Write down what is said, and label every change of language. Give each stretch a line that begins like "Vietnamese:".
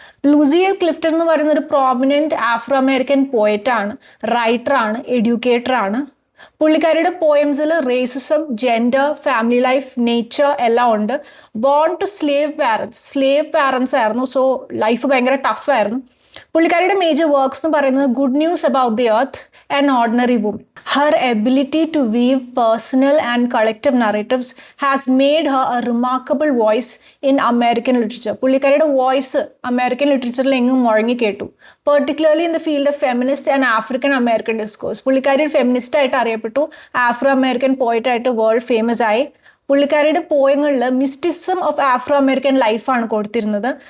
Malayalam: ലുസീർ Clifton എന്ന് പറയുന്ന ഒരു prominent Afro American പോയറ്റാണ്, റൈറ്ററാണ്, എഡ്യൂക്കേറ്ററാണ്. പുള്ളിക്കാരിയുടെ പോയംസിൽ racism, gender, family life, nature എല്ലാം ഉണ്ട്. ബോൺ ടു സ്ലേവ് പാരൻസ് ആയിരുന്നു. സോ ലൈഫ് ഭയങ്കര ടഫായിരുന്നു. പുള്ളിക്കാരിയുടെ മേജർ വർക്ക്സ് എന്ന് പറയുന്നത് good news about the earth and ordinary woman.
English: Her ability to weave personal and collective narratives has made her a remarkable voice in American literature. പുള്ളിക്കാരിയുടെ voice American ലിറ്ററേച്ചറിൽ എങ്ങും മുഴങ്ങി കേട്ടു. Particularly in the field of feminist and African American discourse.
Malayalam: പുള്ളിക്കാരി feminist ആയിട്ട് അറിയപ്പെട്ടു, Afro American പോയിട്ടായിട്ട് world famous ആയി. പുള്ളിക്കാരിയുടെ പോയങ്ങളിൽ മിസ്റ്റിസം of Afro American ലൈഫാണ് കൊടുത്തിരുന്നത്.